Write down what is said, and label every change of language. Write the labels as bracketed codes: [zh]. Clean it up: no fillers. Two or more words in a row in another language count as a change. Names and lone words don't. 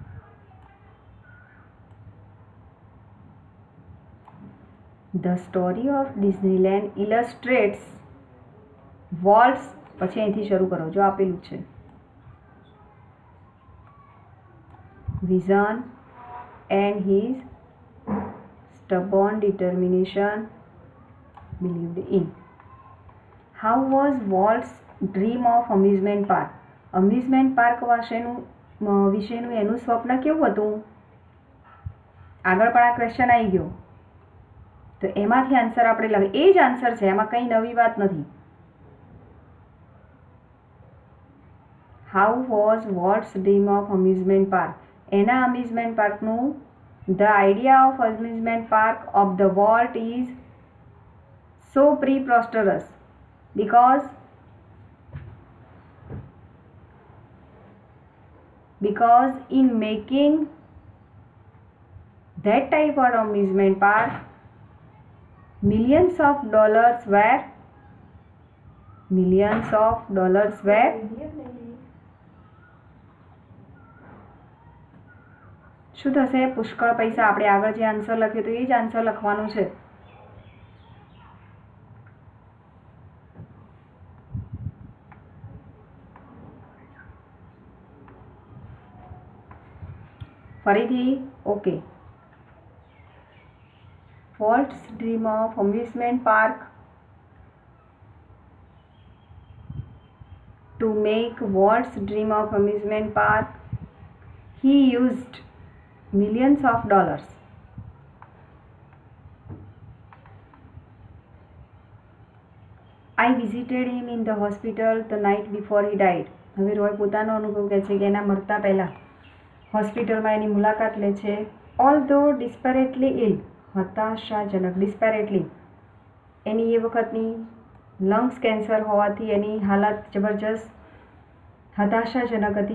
[en] The story of Disneyland illustrates Walt's, [gu] પછી અહીંથી શરૂ કરો, જો આપેલું છે. [en] vision and his stubborn determination believed in. How was Walt's dream of amusement park? [gu] અમ્યુઝમેન્ટ પાર્ક વિશેનું એનું સ્વપ્ન કેવું હતું? આગળ પણ આ ક્વેશ્ચન આવી ગયો તો એમાંથી આન્સર આપણે લખીએ. એ જ આન્સર છે, એમાં કંઈ નવી વાત નથી. [en] How was Walt's dream of amusement park? [gu] એના અમ્યુઝમેન્ટ પાર્કનું [en] The idea of amusement park of the Walt is so preposterous because in making that type of amusement park, millions of dollars were [gu] શું થશે? પુષ્કળ પૈસા. આપણે આગળ જે આન્સર લખ્યો તો એ જ આન્સર લખવાનું છે. ફરીથી ઓકે. [en] Walt's dream of amusement park to make Walt's dream of amusement park, he used millions of dollars. I visited him in the hospital the night before he died. [gu] હવે રોય પોતાનો અનુભવ કહે છે કે એના મરતા પહેલાં હોસ્પિટલમાં એની મુલાકાત લે છે. [en] all though desperately ill, [gu] હતાશાજનક, ડિસ્પેરેટલી એની એ વખતની [en] lungs cancer [gu] હોવાથી એની હાલત જબરજસ્ત હતાશાજનક હતી.